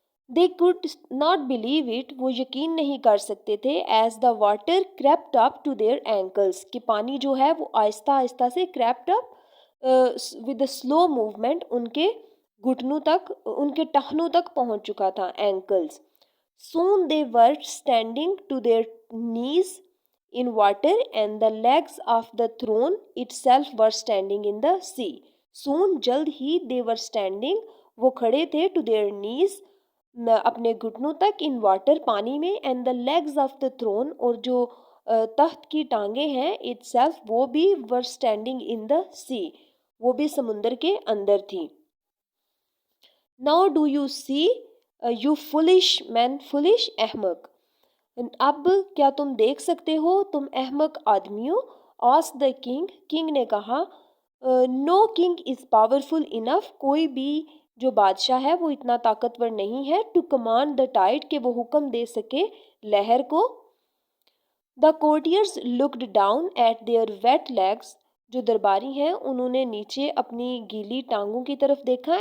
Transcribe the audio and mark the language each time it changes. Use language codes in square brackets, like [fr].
[en] they could not believe it, [ur] وہ یقین نہیں کر سکتے تھے. [en] as the water crept up to their ankles, [ur] کہ پانی جو ہے وہ آہستہ آہستہ سے [en] crept up with a slow movement, [ur] ان کے گھٹنوں تک, ان کے ٹخنوں تک پہنچ چکا تھا, ankles. [en] soon they were standing to their knees in water and the legs of the throne itself were standing in the sea. [ur] soon, جلد ہی, [en] they were standing, [ur] وہ کھڑے تھے, [en] to their knees, [ur] اپنے گھٹنوں تک, [en] in water, [ur] پانی میں, [en] and the legs of the throne, [ur] اور جو تخت کی ٹانگیں ہیں, itself, وہ بھی, [en] were standing in the sea, [ur] وہ بھی سمندر کے اندر تھی. [en] Now do you see, you foolish men, foolish, [ur] احمق, اب کیا تم دیکھ سکتے ہو تم احمق آدمیوں. [en] asked the king, king [ur] نے کہا. [en] no king is powerful enough, [ur] کوئی بھی جو بادشاہ ہے وہ اتنا طاقتور نہیں ہے. [en] to command the tide, [ur] کہ وہ حکم دے سکے لہر کو. [en] the courtiers looked down at their wet legs, [ur] جو درباری ہیں انہوں نے نیچے اپنی گیلی ٹانگوں کی طرف دیکھا.